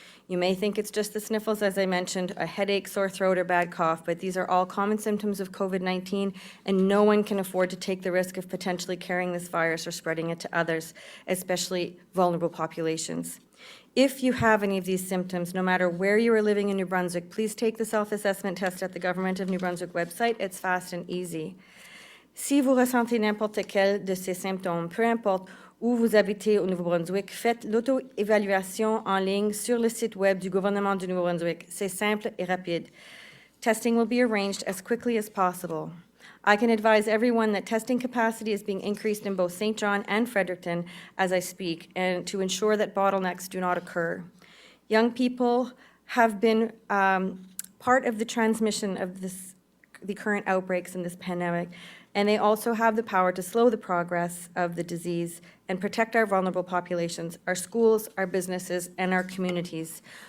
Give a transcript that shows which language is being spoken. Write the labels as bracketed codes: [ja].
[en] You may think it's just the sniffles, as I mentioned, a headache, sore throat, or bad cough, but these are all common symptoms of COVID-19, and no one can afford to take the risk of potentially carrying this virus or spreading it to others, especially vulnerable populations. If you have any of these symptoms, no matter where you are living in New Brunswick, please take the self-assessment test at the Government of New Brunswick website. It's fast and easy. [fr] Si vous ressentez n'importe quel de ces symptômes, peu importe où vous habitez au Nouveau-Brunswick, faites l'auto-évaluation en ligne sur le site web du gouvernement du Nouveau-Brunswick. C'est simple et rapide. [en] Testing will be arranged as quickly as possible. I can advise everyone that testing capacity is being increased in both St. John and Fredericton as I speak, and to ensure that bottlenecks do not occur. Young people have been part of the transmission of the current outbreaks in this pandemic, and they also have the power to slow the progress of the disease and protect our vulnerable populations, our schools, our businesses, and our communities.